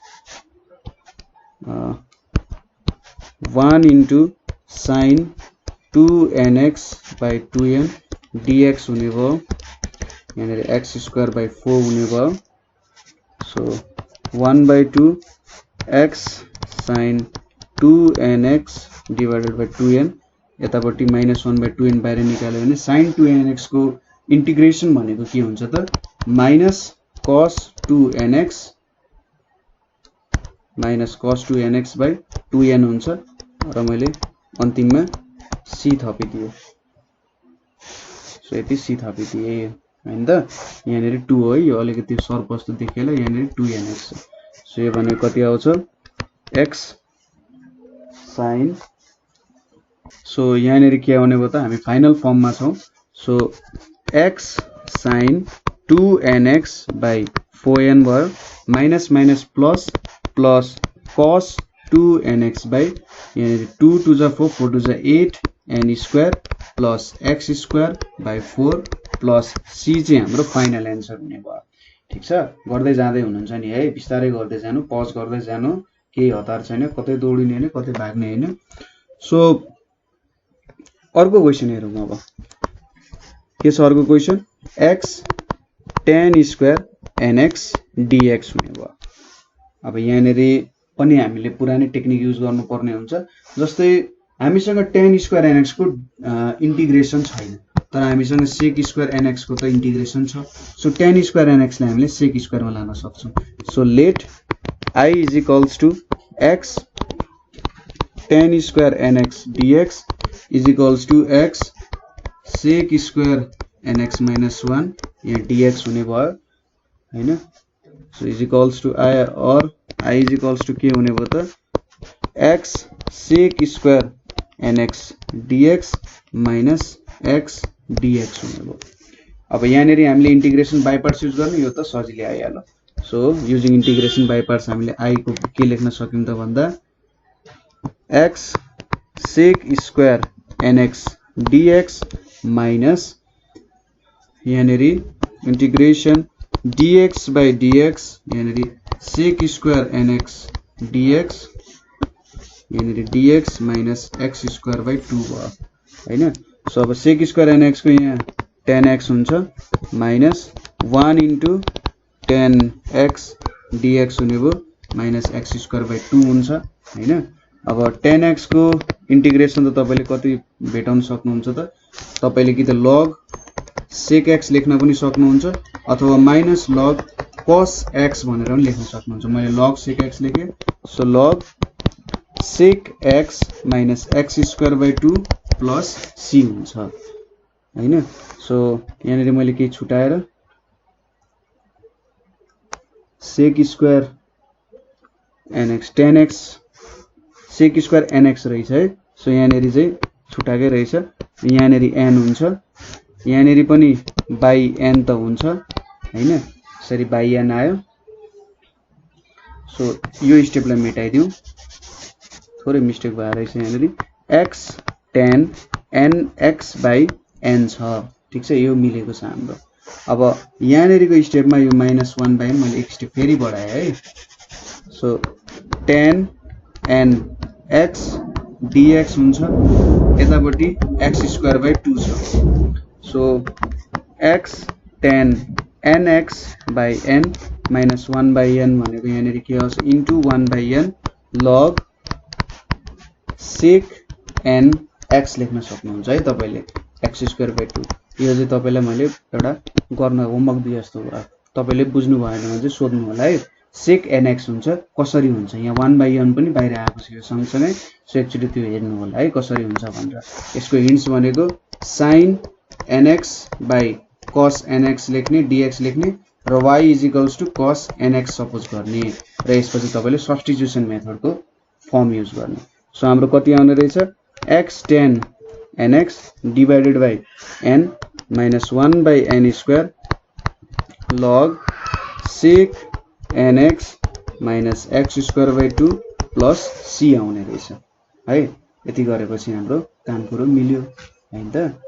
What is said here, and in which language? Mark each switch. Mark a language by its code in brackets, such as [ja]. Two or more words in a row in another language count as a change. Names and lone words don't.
[ne] 1 इन्टु sin 2nx बाइ 2n dx हुने भयो यहाँनेरि x [en] square by [ne] 4 हुने भयो सो 1/2 x sin 2nx [en] divided by [ne] 2n यतापट्टि माइनस 1/2n बाहिर निकाल्यो भने sin 2nx को इन्टिग्रेसन भनेको के हुन्छ त माइनस cos 2nx माइनस cos 2nx बाइ 2n हुन्छ र मैले अन्तिममा c थपिदिए सो यति c थपिदिए हैन त यहाँनेरि 2 हो यो अलिकति सर्प जस्तो देखिएला यहाँनेरि 2nx छ सो यो भनेको कति आउँछ x sin सो यहाँनेरि के आउने भयो त हामी [en] final formमा [ne] छौं सो x sin 2nx by 4n भयो [en] minus minus plus plus [ne] cos 2nx by यहाँनेरि 2 2 जा 4 4 2 जा 8 n [en] square plus x square by 4 plus c [ne] चाहिँ हाम्रो [en] final answer [ne] हुने भयो ठीक छ गर्दै जाँदै हुनुहुन्छ नि है बिस्तारै गर्दै जानु पज गर्दै जानु केही हतार छैन कतै दौडिने हैन कतै भाग्ने हैन सो अर्को क्वेशन हेरौँ अब के छ अर्को क्वेशन x tan स्क्वायर nx dx हुने भयो अब यहाँनेरि पनि हामीले पुरानै टेक्निक युज गर्नुपर्ने हुन्छ जस्तै हामीसँग tan स्क्वायर nx को इन्टिग्रेसन छैन तर हामीसँग sec स्क्वायर nx को त इन्टिग्रेसन छ सो tan स्क्वायर nx लाई हामीले sec स्क्वायर मा लान सक्छौं सो [en] let I is equals to x [ne] tan स्क्वायर nx dx [en] is equals to x sec square nx minus 1 [ne] यहाँ dx हुने भयो हैन सो [en] is equals to I or I is equals to [ne] के हुने भयो त [en] x sec square nx dx minus x dx [ne] हुने भयो अब यहाँनेरि हामीले [en] integration by parts [ne] युज गर्ने यो त सजिलै आइहाल्यो सो [en] using integration by parts [ne] हामीले I को के लेख्न सकिन्छ त भन्दा [en] x sec square nx dx minus [ne] यहाँनेरि [en] integration dx by dx [ne] यहाँनेरि sec स्क्वायर nx dx यहाँनेरि [en] dx minus x square by 2 [ne] भयो हैन सो अब sec स्क्वायर nx को यहाँ tan x हुन्छ [en] minus 1 into tan x dx [ne] हुने भयो [en] minus x square by 2 [ne] हुन्छ हैन अब tan x को इन्टिग्रेसन त तपाईले कति भेटाउन सक्नुहुन्छ त तपाईले कि त log sec x लेख्न पनि सक्नुहुन्छ अथवा [en] minus log cos x [ne] भनेर पनि लेख्न सक्नुहुन्छ मैले log sec x लेखे सो [en] log sec x minus x square by 2 plus c [ne] हुन्छ हैन सो यहाँनेरि मैले के छुटाएर sec स्क्वायर nx tan x sec स्क्वायर nx रहेछ है सो यहाँनेरि चाहिँ छुटाकै रहेछ यहाँनेरि n हुन्छ यहाँनेरि पनि बाइ n त हुन्छ हैन यसरी बाइ n आयो सो यो स्टेपलाई मेटाइदिउँ थोरै मिस्टेक भएर रहेछ यहाँनेरि x tan nx by n छ ठीक छ यो मिलेको छ हाम्रो अब यहाँनेरिको स्टेपमा यो -1 बाइ मैले एक स्टेप फेरि बढाए है सो tan nx dx हुन्छ यतापट्टि x स्क्वायर by 2 छ सो [en] x tan nx by n minus 1 by n [ne] भनेको यहाँनेरि के आउँछ [en] into 1 by n log [ne] sec n x लेख्न सक्नुहुन्छ है तपाईले [en] x square by 2 [ne] यो चाहिँ तपाईलाई मैले एउटा गर्न होमवर्क दिए जस्तो भयो तपाईले बुझ्नु भएन भने चाहिँ सोध्नु होला है sec nx हुन्छ कसरी हुन्छ यहाँ 1 by n पनि बाहिर आएको छ यो सँगसँगै [en] so actually [ne] त्यो हेर्नु होला है कसरी हुन्छ भनेर यसको हिन्ट्स भनेको [en] sin nx by cos nx [ne] लेख्ने dx लेख्ने र y is equals to cos nx सपोज गर्ने र यसपछि तपाईले सब्स्टिट्युसन मेथडको फर्म युज गर्ने सो हाम्रो कति आउने रहेछ [en] x tan nx divided by n minus 1 by n square log sec nx minus x square by 2 plus c [ne] आउने रहेछ है यति गरेपछि हाम्रो काम पुरो मिल्यो हैन त